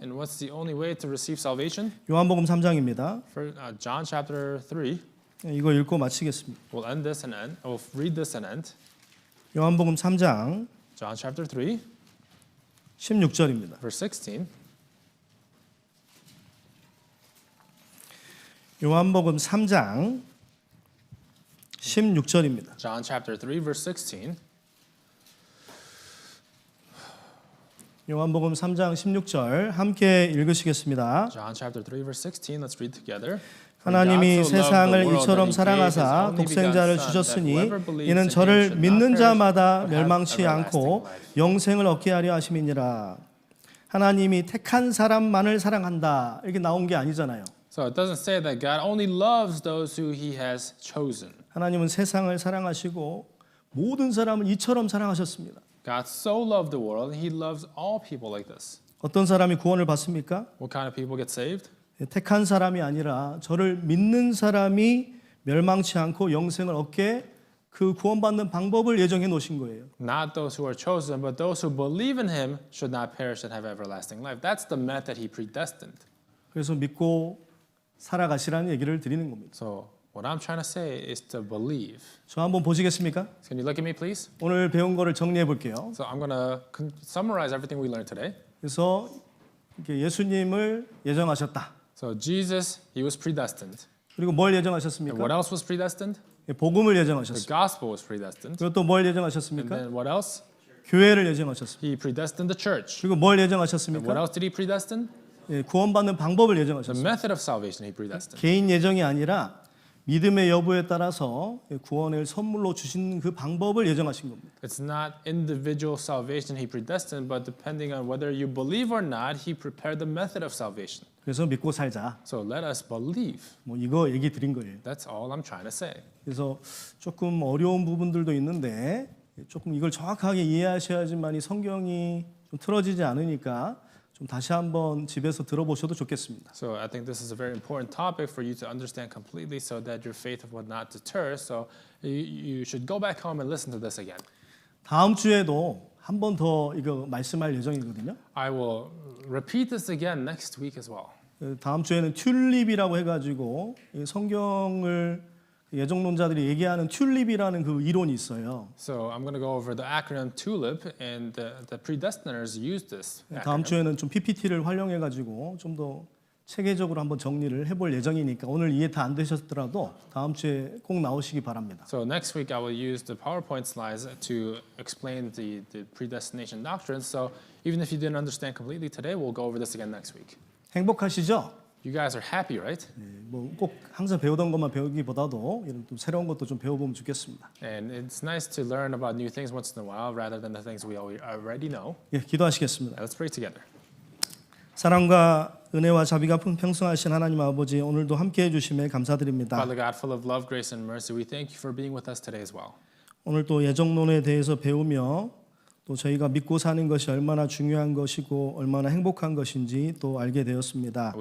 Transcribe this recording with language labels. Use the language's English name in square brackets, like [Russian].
[English] And what's the only way to receive salvation? [Korean] 요한복음 3장입니다. [English] For John chapter 3, [Korean] 이거 읽고 마치겠습니다. [English] we'll read this and end. [Korean] 요한복음 3장 [English] John chapter 3, [Korean] 16절입니다. [English] verse 16. [Korean] 요한복음 3장 16절입니다. [English] John chapter 3, verse 16. [Korean] 요한복음 3장 16절 함께 읽으시겠습니다. [English] John chapter 3, verse 16. Let's read together. [Korean] 하나님이 세상을 이처럼 사랑하사 독생자를 주셨으니 이는 저를 믿는 자마다 멸망치 않고 영생을 얻게 하려 하심이니라. 하나님이 택한 사람만을 사랑한다. 이렇게 나온 게 아니잖아요. [English] So it doesn't say that God only loves those who He has chosen. [Korean] 하나님은 세상을 사랑하시고 모든 사람을 이처럼 사랑하셨습니다. [English] God so loved the world, He loves all people like this. [Korean] 어떤 사람이 구원을 받습니까? [English] What kind of people get saved? [Korean] 택한 사람이 아니라 저를 믿는 사람이 멸망치 않고 영생을 얻게 그 구원받는 방법을 예정해 놓으신 거예요. [English] Not those who are chosen, but those who believe in him should not perish and have everlasting life. That's the method he predestined. [Korean] 그래서 믿고 살아가시라는 얘기를 드리는 겁니다. [English] So what I'm trying to say is to believe. [Korean] 저 한번 보시겠습니까? [English] Can you look at me, please? [Korean] 오늘 배운 거를 정리해 볼게요. [English] So I'm going to summarize everything we learned today. [Korean] 그래서 이렇게 예수님을 예정하셨다. [English] So Jesus, he was predestined. [Korean] 그리고 뭘 [English] And [Korean] 예정하셨습니까? [English] what else was predestined? [Korean] 복음을 [English] The [Korean] 예정하셨습니다. [English] gospel was predestined. [Korean] 그리고 또 뭘 [English] And [Korean] 예정하셨습니까? [English] then what else? [Korean] 교회를 예정하셨습니다. [English] He predestined the church. [Korean] 그리고 뭘 [English] And what [Korean] 예정하셨습니까? [English] else did he predestine? [Korean] 구원받는 방법을 [English] The [Korean] 예정하셨습니다. [English] method of salvation he predestined. [Korean] 개인 예정이 아니라 믿음의 여부에 따라서 구원을 선물로 주신 그 방법을 예정하신 겁니다. [English] It's not individual salvation he predestined, but depending on whether you believe or not, he prepared the method of salvation. [Korean] 그래서 믿고 살자. [English] So let us believe. [Korean] 뭐 이거 얘기 드린 거예요. [English] That's all I'm trying to say. [Korean] 그래서 조금 어려운 부분들도 있는데 조금 이걸 정확하게 이해하셔야지만 이 성경이 좀 틀어지지 않으니까 좀 다시 한번 집에서 들어보셔도 좋겠습니다. [English] So I think this is a very important topic for you to understand completely so that your faith will not deter. So you should go back home and listen to this again. [Korean] 다음 주에도 한 번 더 이거 말씀할 예정이거든요. [English] I will repeat this again next week as well. [Korean] 다음 주에는 튤립이라고 해가지고 이 성경을 예정론자들이 얘기하는 튤립이라는 그 이론이 있어요. [English] So I'm going to go over the acronym TULIP, and the predestiners use this [Korean] 다음 [English] acronym. [Korean] 주에는 좀 PPT를 활용해가지고 좀 더 체계적으로 한번 정리를 해볼 예정이니까 오늘 이해 다 안 되셨더라도 다음 주에 꼭 나오시기 바랍니다. [English] So next week I will use the PowerPoint slides to explain the predestination doctrine. So even if you didn't understand completely today, we'll go over this again next week. [Korean] 행복하시죠? [English] You guys are happy, right? [Korean] 뭐 꼭 항상 배우던 것만 배우기보다도 이런 좀 새로운 것도 좀 배워보면 좋겠습니다. [English] And it's nice to learn about new things once in a while rather than the things we already know. [Korean] 예, 기도하시겠습니다. [English] Let's pray together. [Korean] 사랑과 은혜와 자비가 풍성하신 하나님 아버지 오늘도 함께해 주심에 감사드립니다. [English] Father God, full of love, grace, and mercy, we thank you for being with us today as well. [Korean] 오늘 또 예정론에 대해서 배우며 또 저희가 믿고 사는 것이 얼마나 중요한 것이고 얼마나 행복한 것인지 또 알게 되었습니다.